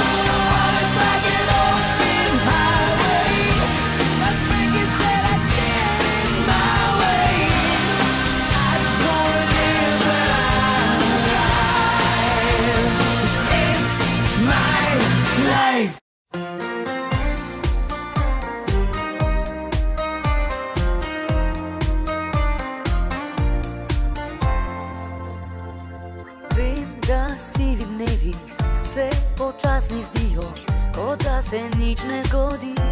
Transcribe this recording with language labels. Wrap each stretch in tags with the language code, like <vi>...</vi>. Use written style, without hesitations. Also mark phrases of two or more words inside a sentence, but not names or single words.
<en>My heart is like an open highway. Like Frankie said, I did it my way. I just wanna live my life. It's my life.</en> <sl>Vem, da sivi dnevi se počasni zdijo, kot da se nič ne zgodi.</sl>